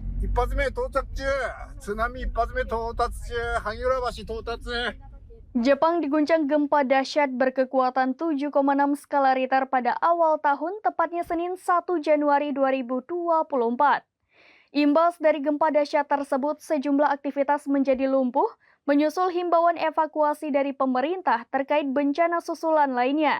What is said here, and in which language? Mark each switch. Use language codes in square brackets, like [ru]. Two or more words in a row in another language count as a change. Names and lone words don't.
[ja] 一発目到着中、津波一発目到達中、萩原橋到達。 [id] Jepang diguncang gempa dahsyat berkekuatan 7,6 skala Richter pada awal tahun, tepatnya Senin 1 Januari 2024. Imbas dari gempa dahsyat tersebut, sejumlah aktivitas menjadi lumpuh, menyusul himbauan evakuasi dari pemerintah terkait bencana susulan lainnya.